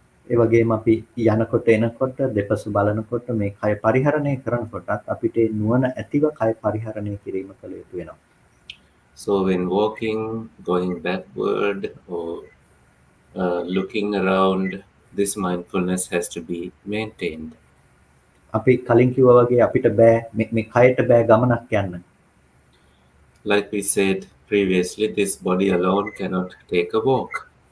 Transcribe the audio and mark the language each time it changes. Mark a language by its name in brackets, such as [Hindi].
[Sinhala] ඒ වගේම අපි යනකොට එනකොට දෙපස බලනකොට මේ කය පරිහරණය කරනකොටත් අපිට නුවණ ඇතිව කය පරිහරණය කිරීම කළ යුතු වෙනවා. [English] So when walking, going backward, or looking around, this mindfulness has to be maintained. [Sinhala] අපි කලින් කිව්වා වගේ අපිට බෑ මේ කයට බෑ ගමනක් යන්න. [English] Like we said previously, this body alone cannot take a walk.